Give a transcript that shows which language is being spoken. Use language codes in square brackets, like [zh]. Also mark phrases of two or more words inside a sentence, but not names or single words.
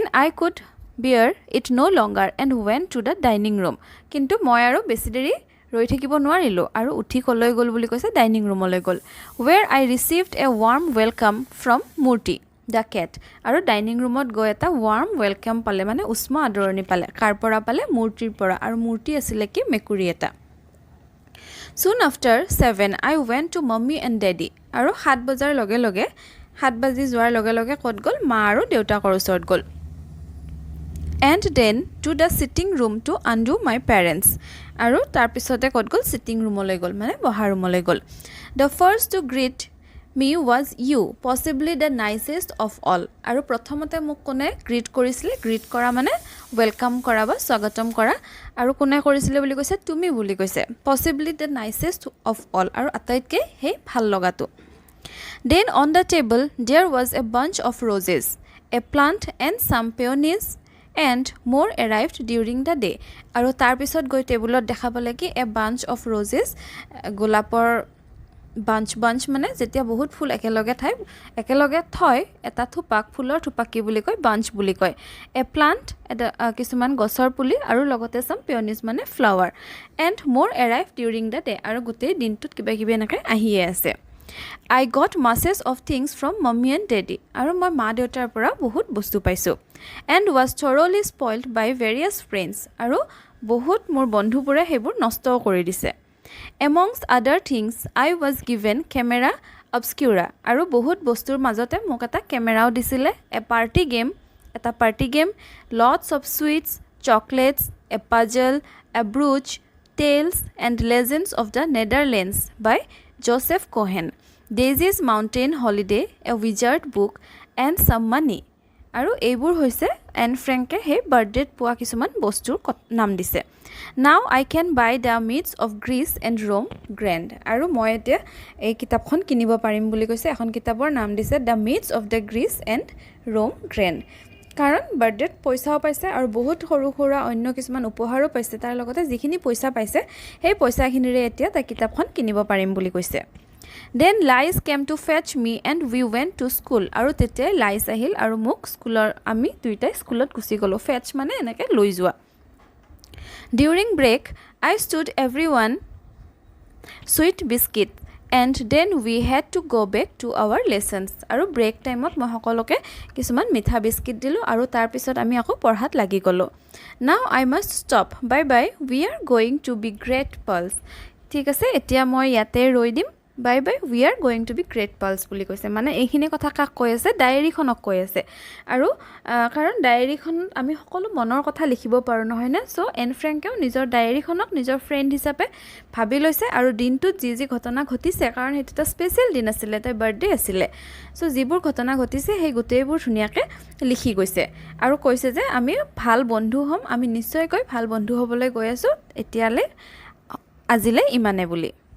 [en] I could bear it no longer and went to the dining room [as] কিন্তু মই আৰু বেছি দেৰি ৰৈ থাকিব নোৱাৰিলোঁ আৰু উঠি ক'লৈ গ'ল বুলি কৈছে [en] dining room [as] গ'ল [en] where I received a warm welcome from Moorti the cat [as] আৰু ডাইনিং ৰুমত গৈ এটা [en] warm welcome [as] পালে মানে উষ্ম আদৰণি পালে কাৰ পৰা পালে মূৰ্তিৰ পৰা আৰু মূৰ্তি আছিলে কি মেকুৰী এটা [en] Soon after 7, I went to mommy and daddy. [as] আৰু 7 বজাৰ লগে লগে 7 বাজি যোৱাৰ লগে লগে ক'ত গ'ল মা আৰু দেউতাকৰ ওচৰত গ'ল [en] and then to the sitting room to undo my parents [as] আৰু তাৰপিছতে ক'ত গ'ল [en] sitting roomলৈ [as] গ'ল মানে বহা ৰুমলৈ গ'ল [en] the first to greet me was you possibly the nicest of all [as] আৰু প্ৰথমতে মোক কোনে গ্ৰীট কৰিছিলে গ্ৰীট কৰা মানে ৱেলকাম কৰা বা স্বাগতম কৰা আৰু কোনে কৰিছিলে বুলি কৈছে তুমি বুলি কৈছে [en] possibly the nicest of all [as] আৰু আটাইতকৈ সেই ভাল লগাটো [en] then on the table there was a bunch of roses a plant and some peonies and more arrived during the day [as] আৰু তাৰপিছত গৈ টেবুলত দেখা পালে কি [en] a bunch of roses [as] গোলাপৰ bunch মানে যেতিয়া বহুত ফুল একেলগে থয় এটা থোপাক ফুলৰ থোপাক কি বুলি কয় bunch বুলি কয় [en] a plant [as] কিছুমান গছৰ পুলি আৰু লগতে [en] some peonies মানে flower and more arrived during the day [as] আৰু গোটেই দিনটোত কিবা কিবি এনেকৈ আহিয়ে আছে [en] I got masses of things from mommy and daddy [as] আৰু মই মা দেউতাৰ পৰা বহুত বস্তু পাইছোঁ [en] and was thoroughly spoiled by various friends [as] আৰু বহুত মোৰ বন্ধুবোৰে সেইবোৰ নষ্টও কৰি দিছে [en] amongst other things I was given camera obscura [as] আৰু বহুত বস্তুৰ মাজতে মোক এটা কেমেৰাও দিছিলে [en] এটা party game lots of sweets chocolates a puzzle a brooch tales and legends of the Netherlands by Joseph Cohen Daisy's Mountain Holiday a wizard book and some money [as] আৰু এইবোৰ হৈছে এন ফ্ৰেংকে সেই বাৰ্থডেত পোৱা কিছুমান বস্তুৰ নাম দিছে [en] Now I can buy the myths of Greece and Rome Grand [as] আৰু মই এতিয়া এই কিতাপখন কিনিব পাৰিম বুলি কৈছে এখন কিতাপৰ নাম দিছে [en] The Myths of the Greece and Rome Grand [as] কাৰণ বাৰ্থডেত পইচাও পাইছে আৰু বহুত সৰু সৰু অন্য কিছুমান উপহাৰো পাইছে তাৰ লগতে যিখিনি পইচা পাইছে সেই পইচাখিনিৰে এতিয়া তাৰ কিতাপখন কিনিব পাৰিম বুলি কৈছে [en] Then Lies came to fetch me and we went to school [as] আৰু তেতিয়া Lies আহিল আৰু মোক স্কুলৰ আমি দুইটাই স্কুলত গুচি গ'লো fetch মানে এনেকৈ লৈ যোৱা [en] During break I stood everyone sweet biscuit and then we had to go back to our lessons [as] আৰু break টাইমত মই সকলোকে কিছুমান মিঠা বিস্কিট দিলোঁ আৰু তাৰপিছত আমি আকৌ পঢ়াত লাগি গ'লোঁ [en] Now I must stop bye bye we are going to be great pals [as] ঠিক আছে এতিয়া মই ইয়াতে ৰৈ দিম [en] bye bye we are going to be great pals [as] বুলি কৈছে মানে এইখিনি কথা কাক কৈ আছে ডায়েৰীখনক কৈ আছে আৰু কাৰণ ডায়েৰীখনত আমি সকলো মনৰ কথা লিখিব পাৰোঁ নহয় নে চ' এন ফ্ৰেংকেও নিজৰ ডায়েৰীখনক নিজৰ ফ্ৰেণ্ড হিচাপে ভাবি লৈছে আৰু দিনটোত যি ঘটনা ঘটিছে কাৰণ সেইটো এটা স্পেচিয়েল দিন আছিলে তাই বাৰ্থডে আছিলে চ' যিবোৰ ঘটনা ঘটিছে সেই গোটেইবোৰ ধুনীয়াকৈ লিখি গৈছে আৰু কৈছে যে আমি ভাল বন্ধু হ'ম আমি নিশ্চয়কৈ ভাল বন্ধু হ'বলৈ গৈ আছোঁ এতিয়ালৈ আজিলৈ ইমানে বুলি